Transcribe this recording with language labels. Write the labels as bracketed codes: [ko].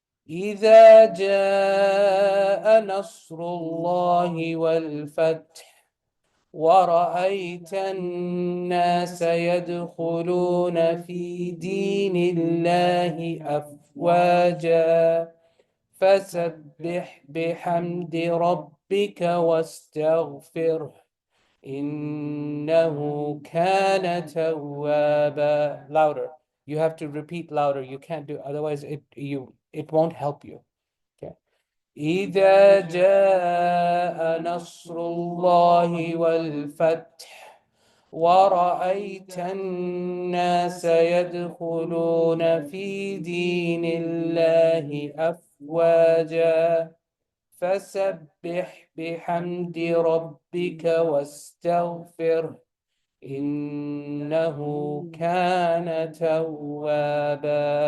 [ar] إذا جاء نصر الله والفتح ورأيت الناس يدخلون في دين الله أفواجا فسبح بحمد ربك واستغفره إنه كان توابا. [en] Louder. You have to repeat louder. You can't do otherwise it won't help you. Okay. [ar] إذا جاء نصر الله والفتح ورأيت الناس يدخلون في دين الله أفواجا فسبح بحمد ربك واستغفره إنه كان توابا.